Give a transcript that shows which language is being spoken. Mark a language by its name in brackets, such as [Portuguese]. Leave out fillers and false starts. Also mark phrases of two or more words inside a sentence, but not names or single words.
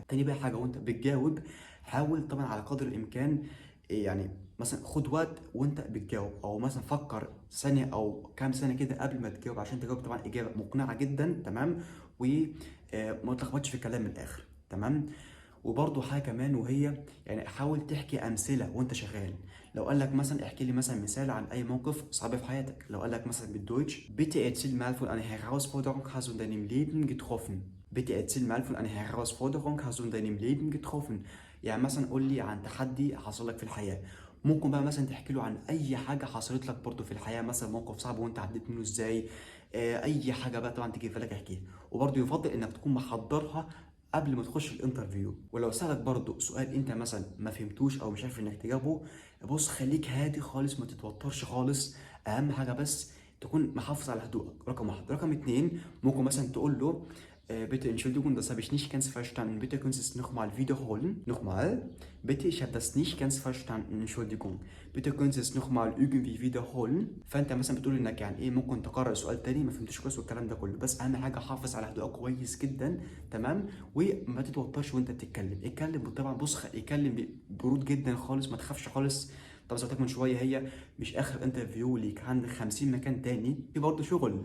[Arabic] تاني بقى حاجه وانت بتجاوب حاول طبعا على قدر الامكان يعني مثلا خد وقت وانت بتجاوب، او مثلا فكر ثانيه او كام ثانيه كده قبل ما تجاوب عشان تجاوب طبعا اجابه مقنعه جدا، تمام؟ وما تلخبطش في الكلام من الاخر، تمام؟ وبرضه حاجه كمان وهي يعني حاول تحكي امثله وانت شغال. لو قال لك مثلا احكي لي مثلا مثال عن اي موقف صعب في حياتك، لو قال لك مثلا بالدويتش [German] bitte erzähl mal von einer Herausforderung hast du in deinem Leben getroffen. bitte erzähl mal von einer Herausforderung hast du in deinem Leben getroffen. [Arabic] يعني مثلا قول لي عن تحدي حصل لك في الحياه. ممكن بقى مثلا تحكي له عن اي حاجه حصلت لك برضه في الحياه، مثلا موقف صعب وانت عديت منه ازاي، اي حاجه بقى طبعا تيجي في بالك احكيها. وبرضه يفضل انك تكون محضرها قبل ما تخش الانترفيو. ولو سألك برضو سؤال انت مثلا ما فهمتوش او مش عارف انك تجاوبه، بص خليك هادي خالص، ما تتوترش خالص. اهم حاجه بس تكون محافظ على هدوءك، رقم واحد. رقم اتنين ممكن مثلا تقول له [German] Bitte Entschuldigung, das habe ich nicht ganz verstanden. Bitte können Sie es nochmal wiederholen. Nochmal. Bitte, ich habe das nicht ganz verstanden. Entschuldigung. bitte können Sie es nochmal irgendwie wiederholen. [Arabic] فانت مثلا بتقول انك يعني ايه ممكن تكرر السؤال تاني ما فهمتش كويس والكلام ده كله. بس اهم حاجه حافظ على هدوءك كويس جدا. تمام. وما تتوترش وانت بتتكلم. اتكلم طبعا بص اتكلم ببرود جدا خالص. ما تخافش خالص. طب زي ما قلت لك من شويه هي مش اخر انترفيو ليك. عندك 50 مكان تاني في برضه شغل.